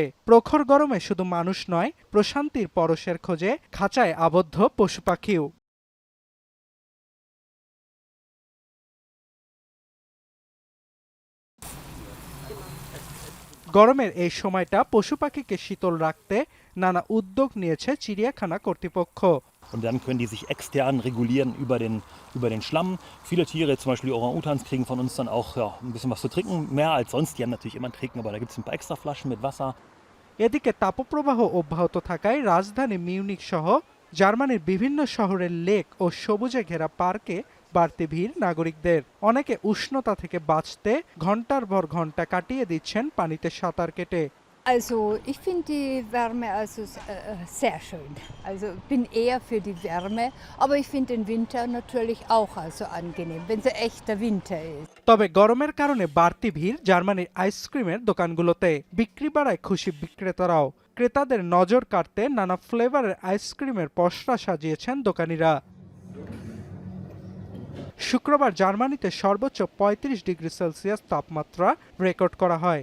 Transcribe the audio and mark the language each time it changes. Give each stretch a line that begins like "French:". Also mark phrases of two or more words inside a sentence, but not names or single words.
Bangla: প্রখর গরমে শুধু মানুষ নয়, প্রশান্তির পরশের খোঁজে খাঁচায় আবদ্ধ পশু পাখিও। গরমের এই সময়টা পশু পাখিকে শীতল রাখতে নানা উদ্যোগ নিয়েছে চিড়িয়াখানা কর্তৃপক্ষ।
German: Und dann können die sich extern regulieren über den Schlamm. Viele Tiere, zum Beispiel die Orang-Utans, kriegen von uns dann auch ein bisschen was zu trinken. Mehr als sonst. Die haben natürlich immer einen Trinken, aber da gibt es ein paar extra Flaschen mit Wasser.
Bangla: এদিকে তাপপ্রবাহ অব্যাহত থাকায় রাজধানী মিউনিখ সহ জার্মানির বিভিন্ন শহরের লেক ও সবুজে ঘেরা পার্কে বাড়তি ভিড় নাগরিকদের। অনেকে উষ্ণতা থেকে বাঁচতে ঘন্টার পর ঘন্টা কাটিয়ে দিচ্ছেন পানিতে সাঁতার কেটে।
German: Also ich finde die Wärme sehr schön. Also bin eher für die Wärme, aber ich finde den Winter natürlich auch angenehm, wenn es echter Winter ist.
Bangla: তবে গরমের কারণে বাড়তি ভিড় জার্মানির আইসক্রিমের দোকানগুলোতে। বিক্রি বাড়ায় খুশি বিক্রেতারাও। ক্রেতাদের নজর কাড়তে নানা ফ্লেভারের আইসক্রিমের পসরা সাজিয়েছেন দোকানিরা। শুক্রবার জার্মানিতে সর্বোচ্চ ৩৫ ডিগ্রি সেলসিয়াস তাপমাত্রা রেকর্ড করা হয়।